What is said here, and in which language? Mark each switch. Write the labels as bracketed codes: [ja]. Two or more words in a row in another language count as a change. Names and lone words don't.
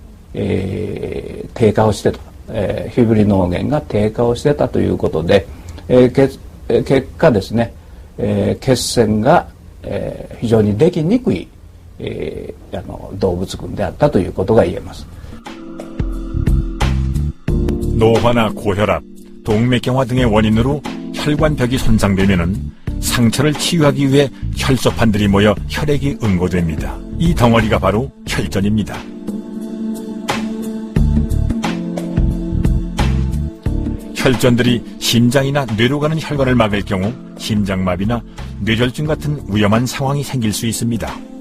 [ja] 低下をしてた、フィブリノーゲンが低下をしてたということで、 結果ですね、血栓が、非常にできにくい、動物群であったということが言えます。 [ko] 노화나 고혈압, 동맥경화 등의 원인으로 혈관벽이 손상되면은 상처를 치유하기 위해 혈소판들이 모여 혈액이 응고됩니다. 이 덩어리가 바로 혈전입니다. 혈전들이 심장이나 뇌로 가는 혈관을 막을 경우 심장마비나 뇌졸중 같은 위험한 상황이 생길 수 있습니다.